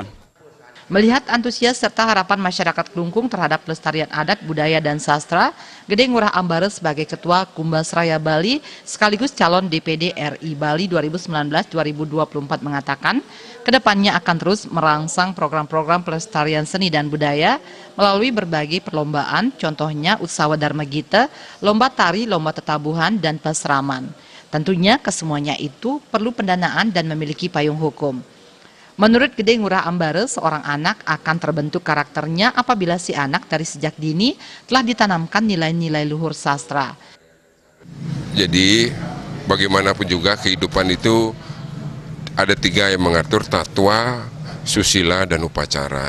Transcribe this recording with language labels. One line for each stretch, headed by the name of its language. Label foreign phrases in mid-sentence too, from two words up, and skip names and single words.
Indonesian: Melihat antusias serta harapan masyarakat Klungkung terhadap pelestarian adat, budaya, dan sastra, Gede Ngurah Ambara sebagai Ketua Kumbasraya Bali sekaligus calon DPD RI Bali 2019-2024 mengatakan, kedepannya akan terus merangsang program-program pelestarian seni dan budaya melalui berbagai perlombaan, contohnya Utsawa Dharma Gita, lomba tari, lomba tetabuhan, dan peseraman. Tentunya kesemuanya itu perlu pendanaan dan memiliki payung hukum. Menurut Gede Ngurah Ambara, seorang anak akan terbentuk karakternya apabila si anak dari sejak dini telah ditanamkan nilai-nilai luhur sastra. Jadi bagaimanapun juga kehidupan itu ada tiga yang mengatur: tatwa, susila, dan upacara.